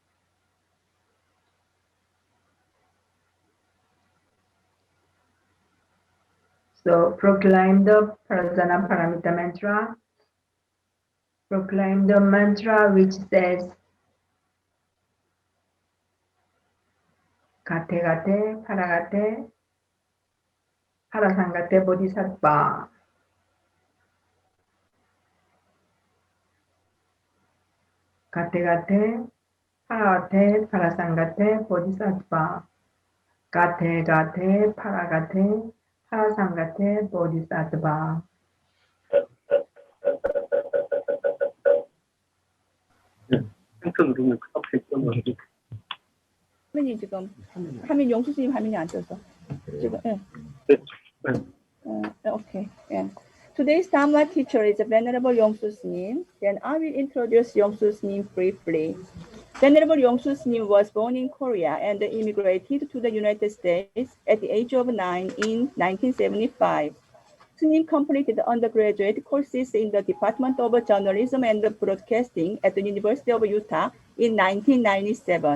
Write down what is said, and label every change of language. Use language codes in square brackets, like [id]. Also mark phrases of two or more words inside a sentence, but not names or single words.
[en] So proclaim the prajnaparamita mantra. Proclaim the mantra which says, [sa] Gate gate, paragate, parasangate bodhisattva. Gate gate, paragate, parasangate bodhisattva. Gate gate, paragate, parasangate bodhisattva. [ko] 화면이 지금 화면 용수스님 화면이 안 떠서 지금 오케이. [en] Yeah. Today's Dharma teacher is Venerable Yongsu Sunim. Then I will introduce Yongsu Sunim briefly. Venerable Yongsu Sunim was born in Korea and immigrated to the United States at the age of 9 in 1975. Sunim completed undergraduate courses in the Department of Journalism and Broadcasting at the University of Utah in 1997.